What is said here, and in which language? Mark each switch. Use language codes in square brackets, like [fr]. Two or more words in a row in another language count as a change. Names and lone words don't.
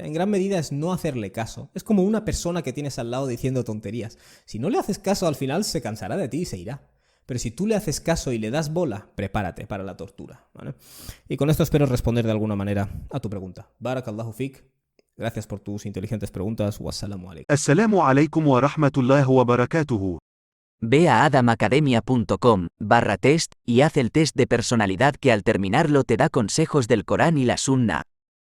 [es] En gran medida es no hacerle caso. Es como una persona que tienes al lado diciendo tonterías. Si no le haces caso, al final se cansará de ti y se irá. Pero si tú le haces caso y le das bola, prepárate para la tortura, ¿vale? Y con esto espero responder de alguna manera a tu pregunta. [ar] بارك الله فيك. [es] Gracias por tus inteligentes preguntas. [ar] والسلام عليكم. السلام عليكم ورحمة الله وبركاته. [es] Ve a adamacademia.com/test y haz el test de personalidad que al terminarlo te da consejos del Corán y la Sunna.